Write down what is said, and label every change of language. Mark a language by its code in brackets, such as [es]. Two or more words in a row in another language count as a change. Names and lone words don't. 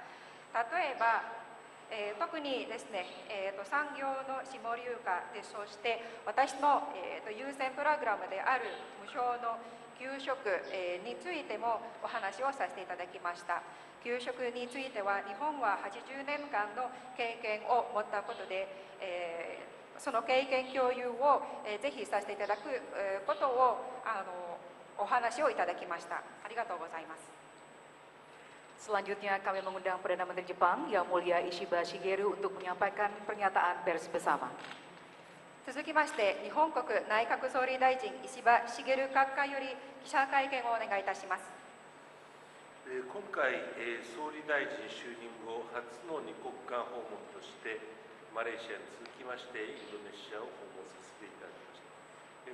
[ja] 例えば、特にですね、産業の下流化でそして私の優先プログラムである無償の給食についてもお話をさせていただきました。給食については日本は80年間の経験を持ったことで、その経験共有をぜひさせていただくことをお話をいただきました。ありがとうございます。 [id] Selanjutnya kami mengundang Perdana Menteri Jepang Yang Mulia Ishiba Shigeru untuk menyampaikan pernyataan pers bersama. [ja] 続きまして日本国内閣総理大臣石破茂閣下より記者会見をお願いいたします。今回、総理大臣就任後初の二国間訪問としてマレーシアに続きましてインドネシアを訪問させていただきました。